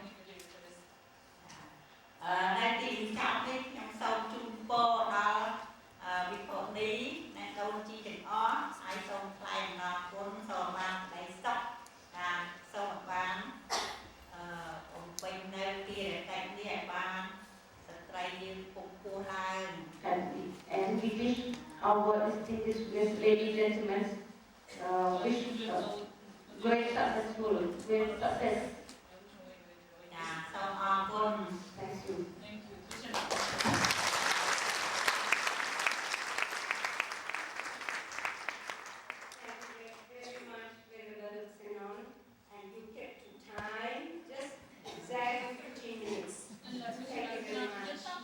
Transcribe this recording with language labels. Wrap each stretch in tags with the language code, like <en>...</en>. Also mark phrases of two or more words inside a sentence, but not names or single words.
<km>នៅទីបញ្ចប់នេះខ្ញុំសូមជូនពរដល់វិភពនេះអ្នកដូនជីទាំងអស់ហើយសូមថ្លែងអំណរគុណសូមបានក្តីសុខតាមសូមបានបំពេញនៅទីរកិច្ចនេះឲ្យបានស្ត្រីយើងពុកពោះឡើង</km> <en>And we wish our distinguished ladies and gentlemen wish great successful, great success.</en> <km>ចាសូមអរគុណ</km> <en>Thank you. Very much, Venerable Senon, and you kept to time, just exactly 15 minutes. Thank you very much.</en>